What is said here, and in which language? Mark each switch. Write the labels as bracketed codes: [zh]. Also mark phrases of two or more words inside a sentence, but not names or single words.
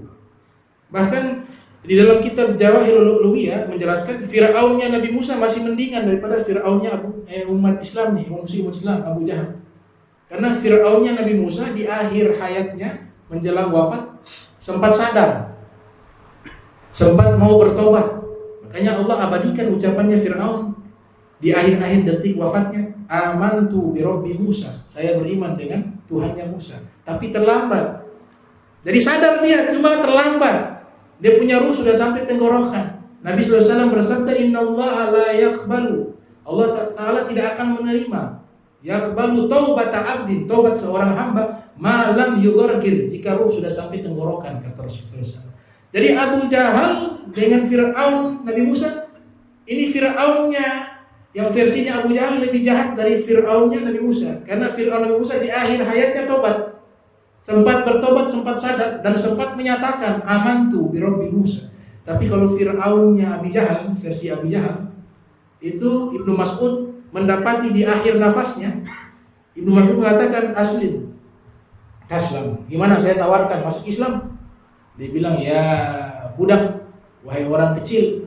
[id] Bahkan di dalam kitab Jawahirul Lu'lu'iyah menjelaskan Fir'aunnya Nabi Musa masih mendingan daripada Fir'aunnya umat Islam nih, muslim Islam, Abu Jahal. Karena Fir'aunnya Nabi Musa di akhir hayatnya menjelang wafat sempat sadar, sempat mau bertobat. Makanya Allah abadikan ucapannya Fir'aun di akhir-akhir detik wafatnya, [ar] آمنت برب موسى, [id] saya beriman dengan Tuhannya Musa. Tapi terlambat. Jadi sadar dia, cuma terlambat. Dia punya ruh sudah sampai tenggorokan. Nabi SAW bersabda, [ar] إن الله لا يقبل, [id] Allah Ta'ala tidak akan menerima [ar] يقبل توبة عبد, [id] taubat seorang hamba [ar] ما لم يغرغر, [id] jika ruh sudah sampai tenggorokan, kata Rasulullah SAW. Jadi Abu Jahal dengan Fir'aun Nabi Musa, ini Fir'aunnya yang versinya Abu Jahal lebih jahat dari Fir'aunnya Nabi Musa. Karena Fir'aun Nabi Musa di akhir hayatnya tobat, sempat bertobat, sempat sadar, dan sempat menyatakan [ar] آمنت برب موسى. [id] Tapi kalau Fir'aunnya Abi Jahal, versi Abi Jahal, itu Ibnu Mas'ud mendapati di akhir nafasnya, Ibnu Mas'ud mengatakan [ar] أسلم تسلم. [id] Gimana saya tawarkan masuk Islam? Dia bilang, ya budak, wahai orang kecil.